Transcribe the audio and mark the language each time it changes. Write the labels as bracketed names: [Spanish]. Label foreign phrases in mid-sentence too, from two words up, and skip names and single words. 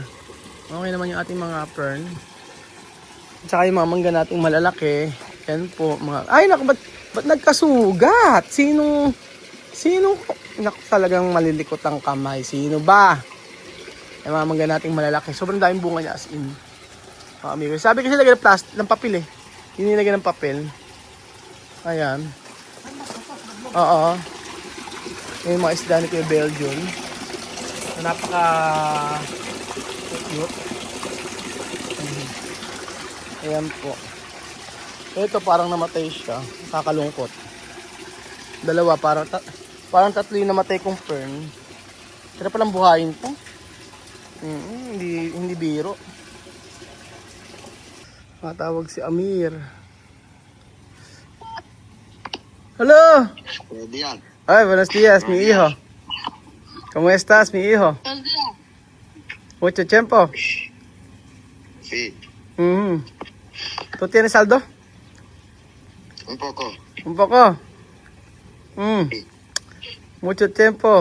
[Filipino] Okay naman yung ating mga fern. At saka yung mga mangga nating malalaki. Yan po mga... Ay naku, ba't nagkasugat? Sinong... Naku, talagang malilikot ang kamay. Sino ba? Yung mga mangga nating malalaki. Sobrang daming bunga niya [English] as in. [Filipino] Amigo. Sabi kasi lagyan ng plastic, ng papel Hindi nilagyan ng papel. Ayan. Oo. Yung mga isda ni Kuya Belgium na napaka cute. Ayan po. Ito parang namatay siya. Kakalungkot. Dalawa parang tatlo yung namatay kong fern. Pero palang buhayin to. Hindi biro. Matawag si Amir. Hello. Ay, [Spanish] buenos días, mi hijo. ¿Cómo estás, mi hijo? Mucho tiempo. Sí. ¿Tú tienes saldo? Un poco. Un poco. Mucho tiempo.